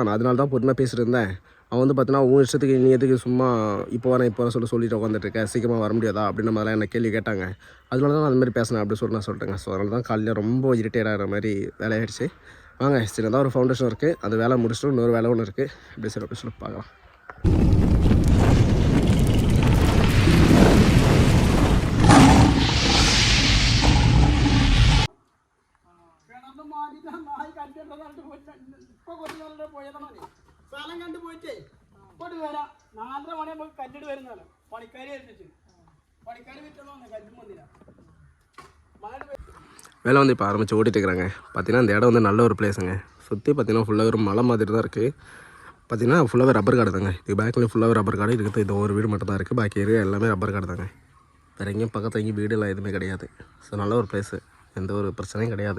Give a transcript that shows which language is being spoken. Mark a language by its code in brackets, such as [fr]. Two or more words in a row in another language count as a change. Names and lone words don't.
[ta] நான் அதனால தான் பொறுமையாக பேசிட்டு இருந்தேன். அவன் வந்து பார்த்தீங்கன்னா உன் இஷ்டத்துக்கு நீ எதுக்கு சும்மா இப்போ வரேன் சொல்லிட்டு உட்காந்துட்டுருக்கேன், சீக்கிரமாக வர முடியாதா அப்படின்ற மாதிரிலாம் என்ன கேள்வி கேட்டாங்க. அதனால தான் அந்த மாதிரி பேசினேன் அப்படின்னு சொல்லிட்டு நான் சொல்லிட்டேங்க. ஸோ அதனால தான் காலையில் ரொம்ப இரிட்டேட் ஆகிற மாதிரி வேலையாகிடுச்சு. வாங்க சின்னதாக ஒரு ஃபவுண்டேஷன் இருக்குது, அது வேலை முடிச்சுட்டு இன்னொரு வேலை ஒன்று இருக்குது. அப்படி சொல்லி பார்க்கலாம். [ml] സ്ഥലം കണ്ടു പോയിട്ടേ ഇങ്ങോട്ട് വരാം. 4:30 മണി നമുക്ക് കല്ലിട്ട് വരുന്നതാണ്. പണിക്കാരി ഏൽപ്പിച്ചു. പണിക്കാരി വിറ്റൊന്നും കല്ലും വന്നില്ല. [ta] வேலை வந்து இப்போ ஆரம்பித்து ஓட்டிகிட்டு இருக்கிறாங்க. பார்த்தீங்கன்னா இந்த இடம் வந்து நல்ல ஒரு பிளேஸுங்க. சுற்றி பார்த்தீங்கன்னா ஃபுல்லாக ஒரு மலை மாதிரி தான் இருக்குது. பார்த்தீங்கன்னா ஃபுல்லாகவே ரப்பர் காடு தாங்க. இது பேக்கில் ஃபுல்லாகவே ரப்பர் காடு இருக்குது. இது ஒரு வீடு மட்டும் தான் இருக்குது. பாக்கி ஏரியா எல்லாமே ரப்பர் காடு தாங்க. வேறு எங்கேயும் பக்கத்தில் எங்கேயும் வீடுலாம் எதுவுமே கிடையாது. ஸோ நல்ல ஒரு பிளேஸு, எந்த ஒரு பிரச்சனையும் கிடையாது.